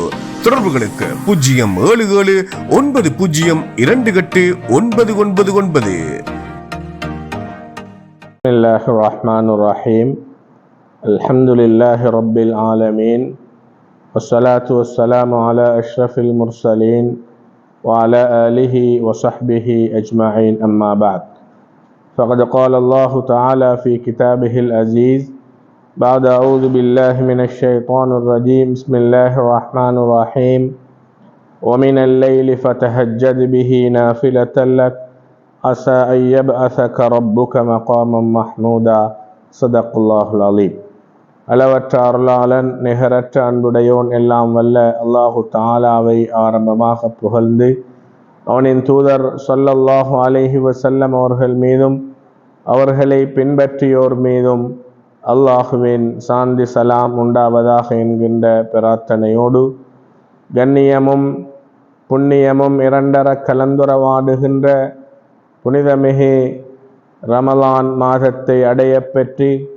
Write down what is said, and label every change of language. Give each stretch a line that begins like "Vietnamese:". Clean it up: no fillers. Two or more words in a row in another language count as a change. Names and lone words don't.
Tamil: தொடர்புகளுக்கு 07790282999.
Arabic: بسم الله الرحمن الرحيم. الحمد لله رب العالمين. والصلاة والسلام على أشرف المرسلين وعلى آله وصحبه أجمعين أما بعد فقد قال الله تعالى في كتابه العزيز بعد أعوذ بالله من الشيطان الرجيم بسم الله الرحمن الرحيم ومن الليل فتهجد به نافلة لك عسى أن يبعثك ربك مقاما محمودا صدق الله العظيم.
Tamil: அளவற்ற அருளாளன் நிகரற்ற அன்புடையோன் எல்லாம் வல்ல அல்லாஹு தஆலாவை ஆரம்பமாக புகழ்ந்து அவனின் தூதர்
Arabic: صلى الله عليه وسلم
Tamil: அவர்கள் மீதும் அவர்களை பின்பற்றியோர் மீதும் அல்லாஹுவின் சாந்தி சலாம் உண்டாவதாக என்கின்ற பிரார்த்தனையோடு கண்ணியமும் புண்ணியமும் இரண்டர கலந்துரவாடுகின்ற புனிதமிகு ரமலான் மாதத்தை அடைய பெற்று